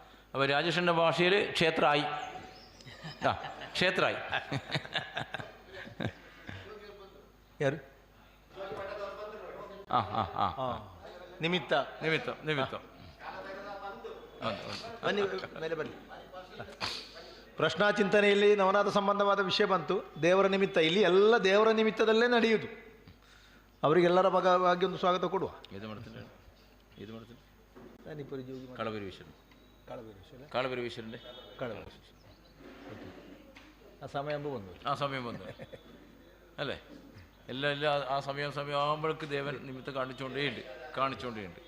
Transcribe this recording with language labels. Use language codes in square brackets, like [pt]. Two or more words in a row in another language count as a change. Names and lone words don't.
[ml] അപ്പോൾ രാജേഷിൻ്റെ ഭാഷയിൽ ക്ഷേത്രമായി. ആ ക്ഷേത്രമായി. ആ ആ ആ [kn] ನಿಮಿತ್ತ ನಿಮಿತ್ತ ನಿಮಿತ್ತ ಪ್ರಶ್ನಾ ಚಿಂತನೆಯಲ್ಲಿ ನವನಾಥ ಸಂಬಂಧವಾದ ವಿಷಯ ಬಂತು. ದೇವರ ನಿಮಿತ್ತ, ಇಲ್ಲಿ ಎಲ್ಲ ದೇವರ ನಿಮಿತ್ತದಲ್ಲೇ ನಡೆಯುವುದು. ಅವರಿಗೆಲ್ಲರ ಭಾಗವಾಗಿ ಒಂದು ಸ್ವಾಗತ ಕೊಡುವ. ಇದು ಮಾಡ್ತೀನಿ കളപുരവീശ്വരൻ കളപുരവീശ്വരൻ്റെ [ml] ആ സമയം വന്നു, ആ സമയം വന്നു അല്ലേ? എല്ലാം ആ സമയം ആകുമ്പോഴേക്ക് ദേവൻ നിമിത്തം കാണിച്ചുകൊണ്ടേയുണ്ട്.